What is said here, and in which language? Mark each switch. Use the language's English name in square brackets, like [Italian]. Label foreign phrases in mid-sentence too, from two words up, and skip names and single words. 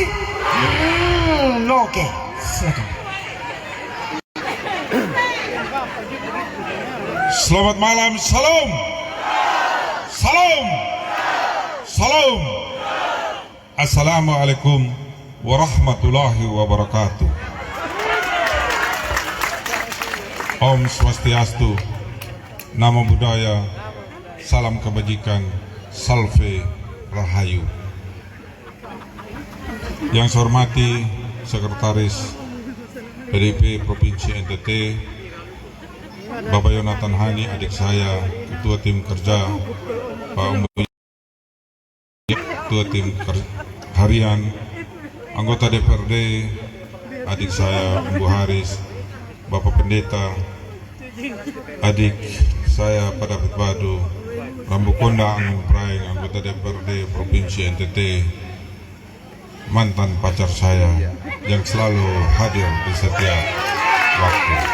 [Indonesian] Oke, silakan. Selamat malam, salam. [Arabic] السلام عليكم ورحمة الله وبركاته. [Balinese] Om Swastiastu, [Pali] Namo Buddhaya, [Indonesian] salam kebajikan, salve rahayu. Yang saya hormati Sekretaris PDIP Provinsi NTT, Bapak Yonatan Hani, adik saya, Ketua Tim Kerja, Pak Umbu, Ketua Tim Harian, anggota DPRD, adik saya Umbu Haris, Bapak Pendeta, adik saya Pak David Badu, Rambukonda Angin Praeng, anggota DPRD Provinsi NTT, mantan pacar saya yang selalu hadir di setiap waktu.